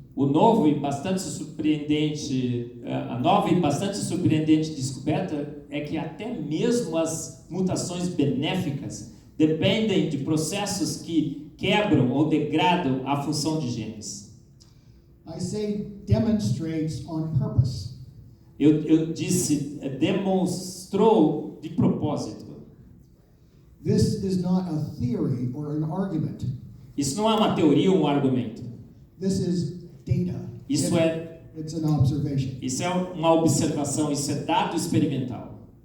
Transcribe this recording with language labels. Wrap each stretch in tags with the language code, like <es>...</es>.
<pt>O novo e bastante surpreendente, a nova e bastante surpreendente descoberta é que até mesmo as mutações benéficas dependem de processos que quebram ou degradam a função de genes.</pt> <en>I say demonstrates on purpose.</en> <pt>Eu disse demonstrou de propósito.</pt> <en>This is not a theory or an argument.</en> <pt>Isso não é uma teoria ou um argumento.</pt> <en>This is data.</en> <pt>Isso</pt> <en>It's an observation.</en> <pt>Isso é uma observação, isso é dado experimental.</pt>